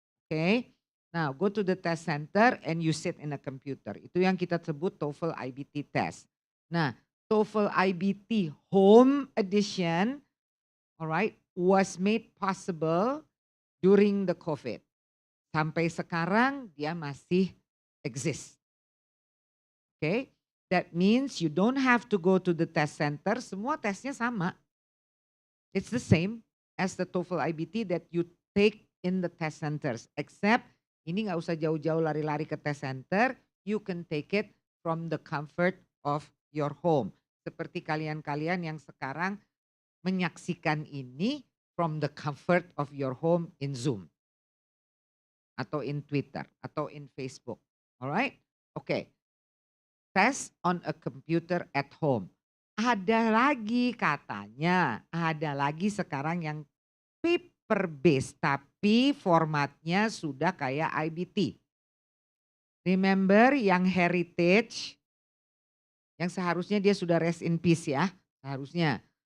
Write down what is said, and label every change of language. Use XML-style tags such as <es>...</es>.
<en>Okay, now go to the test center and you sit in a computer.</en> <id>Itu yang kita sebut</id> <en>TOEFL IBT test. Nah, TOEFL IBT Home Edition, alright, was made possible during the COVID.</en> <id>Sampai sekarang dia masih exist.</id> <en>Okay, that means you don't have to go to the test center.</en> <id>Semua tesnya sama.</id> <en>It's the same as the TOEFL IBT that you take in the test centers.</en> <id>Except ini nggak usah jauh-jauh lari-lari ke test center.</id> <en>You can take it from the comfort of your home.</en> <id>Seperti kalian-kalian yang sekarang menyaksikan ini</id> <en>from the comfort of your home in Zoom. Atau in Twitter, atau in Facebook. Alright? Okay. Test on a computer at home.</en> <id>Ada lagi katanya, ada lagi sekarang yang paper based tapi formatnya sudah kayak IBT. Remember yang heritage, yang seharusnya dia sudah</id> <en>rest in peace</en> <id>ya, seharusnya.</id>